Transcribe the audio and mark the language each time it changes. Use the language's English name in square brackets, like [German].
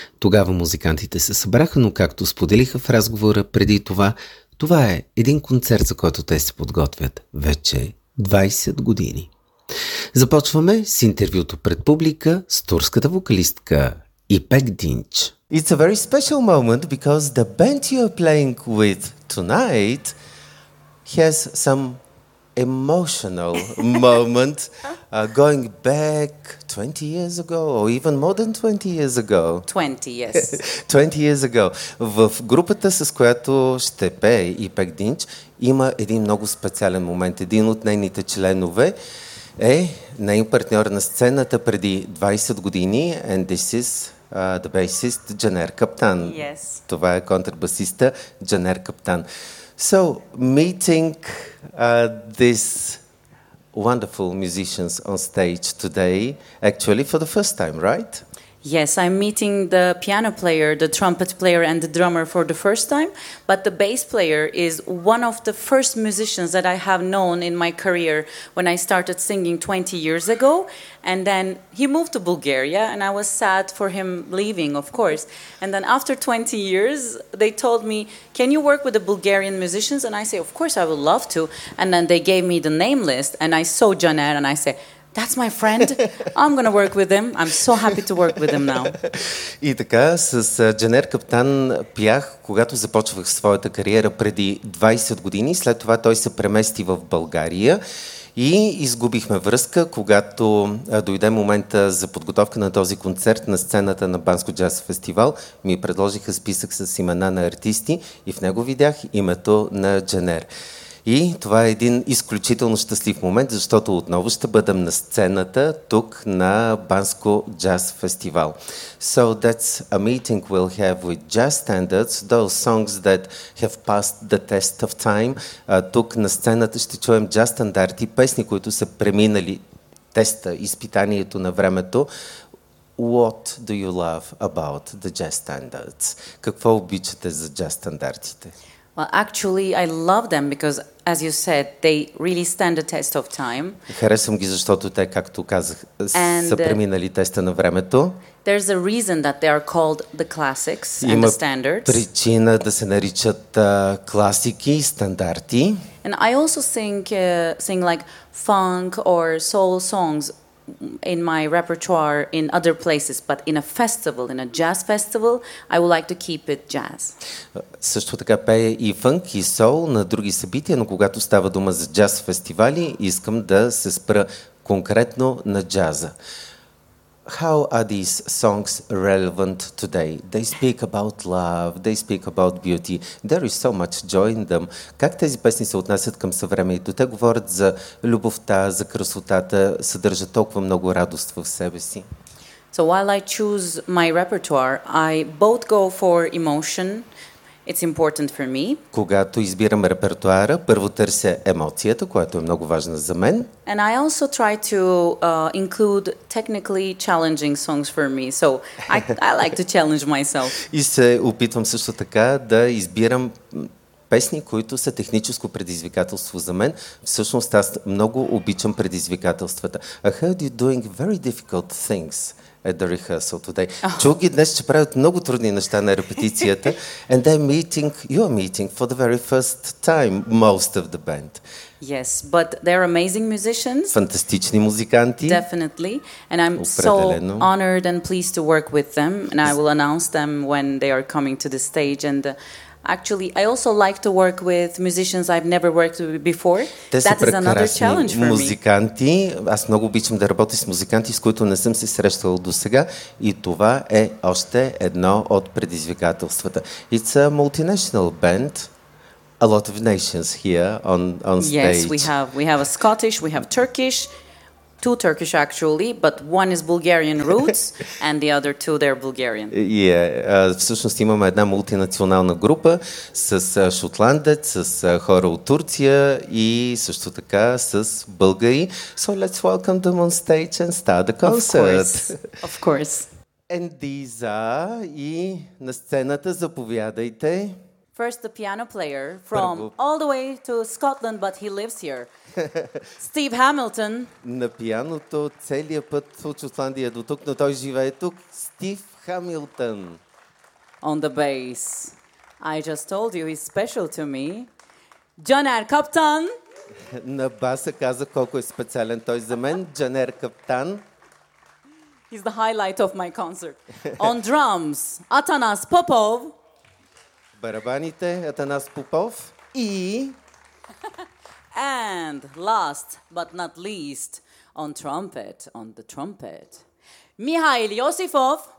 [Bulgarian] Тогава музикантите се събраха, но както споделиха в разговора преди това, това е един концерт, за който те се подготвят вече 20 години. Започваме с интервюто пред публика с турската вокалистка Ипек Динч. [English] It's a very special moment because the band you are playing with tonight has some emotional moment going back 20 years ago or even more than 20 years ago. 20, yes. 20 years ago. [Bulgarian] В групата, с която ще пее Ипек Динч, има един много специален момент. Един от нейните членове е нейният партньор на сцената преди 20 години, [English] and this is the bassist [Bulgarian] Джанер Каптан. [English] Yes. [Bulgarian] Това е контрабасиста Джанер Каптан. [English] So, meeting these wonderful musicians on stage today, actually for the first time, right? Yes, I'm meeting the piano player, the trumpet player and the drummer for the first time, but the bass player is one of the first musicians that I have known in my career when I started singing 20 years ago, and then he moved to Bulgaria and I was sad for him leaving, of course. And then after 20 years, they told me, can you work with the Bulgarian musicians? And I say, of course, I would love to. And then they gave me the name list and I saw Janet and I say, that's my friend. I'm going to work with him. I'm so happy to work with him now. [Bulgarian] И така, с Джанер Каптан пях, когато започвах своята кариера преди 20 години. След това той се премести в България и изгубихме връзка, когато дойде момента за подготовка на този концерт на сцената на Банско джаз фестивал. Ми предложиха списък с имена на артисти и в него видях името на Джанер. И това е един изключително щастлив момент, защото отново ще бъдем на сцената тук на Банско джаз фестивал. [English] So that's a meeting we'll have with jazz standards, those songs that have passed the test of time. [Bulgarian] Тук на сцената ще чуем джаз стандарти, песни, които са преминали теста, изпитанието на времето. [English] What do you love about the jazz standards? [Bulgarian] Какво обичате за джаз стандартите? [English] Well, actually, I love them because, as you said, they really stand the test of time. [Bulgarian] Харесвам ги, защото те, както казах, са преминали теста на времето. [English] There's a reason that they are called the classics and the standards. [Bulgarian] Има причина да се наричат класики и стандарти. [English] And I also sing like funk or soul songs in my repertoire in other places, but in a festival, in a jazz festival, I would like to keep it jazz. [Bulgarian] Също така пея и фънк, и сол на други събития, но когато става дума за джаз фестивали, искам да се спра конкретно на джаза. [English] How are these songs relevant today? They speak about love, they speak about beauty. There is so much joy in them. [Bulgarian] Как тези песни се отнасят към съвремието? Те говорят за любовта, за красотата, съдържат толкова много радост в себе си. [English] So while I choose my repertoire, I both go for emotion. It's important for me. [Bulgarian] Когато избирам репертуара, първо търся емоцията, която е много важна за мен. [English] And I also try to include technically challenging songs for me. So I like to challenge myself. [Bulgarian] И се опитвам също така да избирам песни, които са техническо предизвикателство за мен. Всъщност аз много обичам предизвикателствата. [English] I heard you doing very difficult things at the rehearsal today. [Bulgarian] Чух ги днес, че правят много трудни неща на репетицията. [English] And they're meeting, you're meeting for the very first time, most of the band. Yes, but they're amazing musicians. [Bulgarian] Фантастични музиканти. [English] Definitely. And I'm [Bulgarian] Определено. [English] So honored and pleased to work with them. And I will announce them when they are coming to the stage. And actually, I also like to work with musicians I've never worked with before. [Bulgarian] Те са прекрасни музиканти. Аз много обичам да работя с музиканти, с които не съм се срещал досега. И това е още едно от предизвикателствата. [English] It's a multinational band. A lot of nations here on stage. Yes, we have a Scottish, we have Turkish. Two Turkish actually, but one is Bulgarian roots and the other two they're Bulgarian. [Bulgarian] Всъщност имаме една мултинационална група с шотландец, с хора от Турция и също така с българи. [English] So let's welcome them on stage and start the concert. Of course. And these are [Bulgarian] и на сцената заповядайте. [English] First the piano player from all the way to Scotland, but he lives here. [Bulgarian] Стив Хамилтън. На пианото целия път от Шотландия до тук, но той живее тук. Стив Хамилтън. [English] On the bass. I just told you he's special to me. [Bulgarian] Джанер Каптан. На баса каза колко е специален той за мен. Джанер Каптан. [English] He's the highlight of my concert. On drums. Атанас Попов. [Bulgarian] Барабаните. Атанас Попов. И... [English] And last but not least, on the trumpet, Mihail Yosifov.